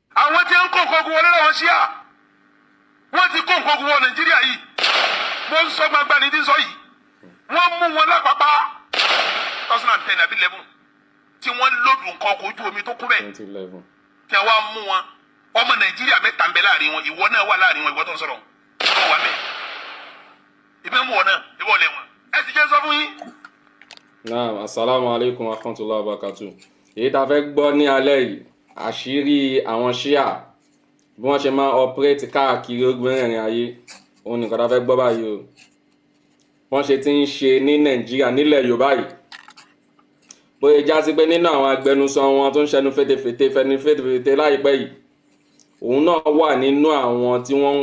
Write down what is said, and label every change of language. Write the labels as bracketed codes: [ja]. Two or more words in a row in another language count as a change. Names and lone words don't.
[yo] àwọn tí ń kó nǹkan ogun wọlé làwọn ṣíà wọ́n ti kó nǹkan ogun wọ Nàìjíríà yìí mo ń sọ gbangba ní tí ń sọ yìí wọ́n mú wọn lápapá 2010 àbí 11 tí wọ́n lòdù nǹkan ọkọ̀ ojú omi tó kú bẹ́ẹ̀ tí wọ́n mú wọn ọmọ Nàìjíríà mẹ́ta ń bẹ láàrin wọn ìwọ náà wà láàrin wọn ìwọ tó ń sọ̀rọ̀ ìwọ wà bẹ́ẹ̀ ìbẹ́ mú wọn náà ìwọ lẹ̀ wọn ẹ sì jẹ́ sọ fún yín. Naam, [ar] السلام عليكم ورحمة الله وبركاته. [yo] Èyí tá a fẹ́ gbọ́ ní alẹ́ yìí àṣírí àwọn ṣíà bí wọ́n ṣe máa operate káàkiri ogbìnrin ayé òun nìkan tá a fẹ́ gbọ́ báyìí o wọ́n ṣe ti ń ṣe ní Nàìjíríà nílẹ̀ Yorùbá yìí bóyá já sí pé nínú àwọn agbẹnusọ wọn tó ń ṣẹnu fetefete láìpẹ́ yìí òun náà wà nínú àwọn tí wọ́n